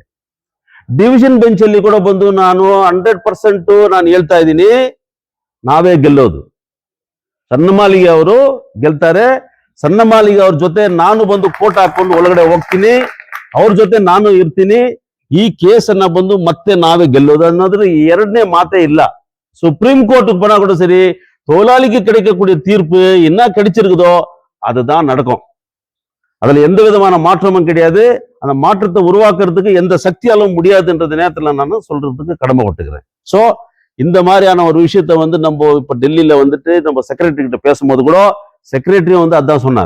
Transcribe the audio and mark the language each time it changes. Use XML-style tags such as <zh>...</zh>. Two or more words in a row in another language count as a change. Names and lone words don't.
<en>Division Bench</en> <kn>ಅಲ್ಲಿ ಕೂಡ ಬಂದು ನಾನು 100% ನಾನು ಹೇಳ್ತಾ ಇದ್ದೀನಿ, ನಾವೇ ಗೆಲ್ಲೋದು. ಸಣ್ಣ ಮಾಲಿಗೆ ಅವರು ಗೆಲ್ತಾರೆ. ಸಣ್ಣ ಮಾಲಿಗೆ ಅವ್ರ ಜೊತೆ ನಾನು ಬಂದು ಕೋಟ್ ಹಾಕೊಂಡು ಒಳಗಡೆ ಹೋಗ್ತೀನಿ, ಅವ್ರ ಜೊತೆ ನಾನು ಇರ್ತೀನಿ. ಈ ಕೇಸನ್ನ ಬಂದು ಮತ್ತೆ ನಾವೇ ಗೆಲ್ಲೋದು ಅನ್ನೋದ್ರ 2ನೇ ಮಾತೇ ಇಲ್ಲ.</kn> <ta>சுப்ரீம் கோர்ட்டுக்கு போனா கூட சரி, தொழிலாளிக்கு கிடைக்கக்கூடிய தீர்ப்பு என்ன கிடைச்சிருக்குதோ அதுதான் நடக்கும். அதுல எந்த விதமான மாற்றமும் கிடையாது. அந்த மாற்றத்தை உருவாக்குறதுக்கு எந்த சக்தியாலும் முடியாதுன்றது நேரத்துல நான் சொல்றதுக்கு கடமைப்பட்டுக்கிறேன். சோ இந்த மாதிரியான ஒரு விஷயத்த வந்து நம்ம இப்ப டெல்லியில வந்துட்டு நம்ம செக்ரட்டரி கிட்ட பேசும்போது கூட செக்ரட்டரியும் வந்து அதான் சொன்னார்.</ta>